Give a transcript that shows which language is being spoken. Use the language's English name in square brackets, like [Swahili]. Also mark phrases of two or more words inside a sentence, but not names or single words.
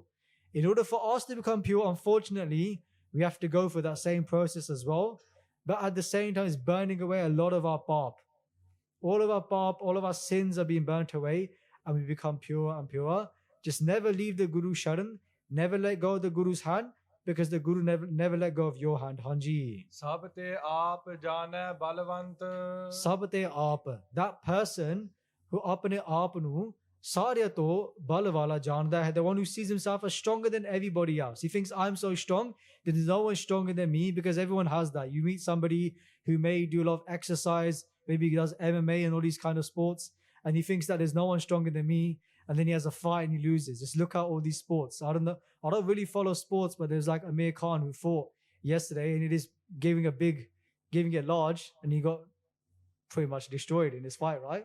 [English] In order for us to become pure, unfortunately, we have to go through that same process as well. But at the same time, it's burning away a lot of our pap. All of our pap, all of our sins are being burnt away and we become pure and pure. Just never leave the Guru Sharan. Never let go of the Guru's hand because the Guru never let go of your hand. Hanji. [Punjabi] ਸਭ ਤੇ ਆਪ ਜਾਣੈ ਬਲਵੰਤ ਸਭ ਤੇ ਆਪ. [English] That person who [Punjabi] ਆਪਣੇ ਆਪ ਨੂੰ ਸਾਰਿਆਂ ਤੋਂ ਬਲਵਾਲਾ ਜਾਣਦਾ ਹੈ, [English] the one who sees himself as stronger than everybody else. He thinks, I'm so strong, there is no one stronger than me, because everyone has that. You meet somebody who may do a lot of exercise, maybe he does MMA and all these kind of sports, and he thinks that there's no one stronger than me, and then he has a fight and he loses. Just look at all these sports. I don't know, I don't really follow sports, but there's like Amir Khan who fought yesterday, and it is giving it large, and he got pretty much destroyed in this fight, right?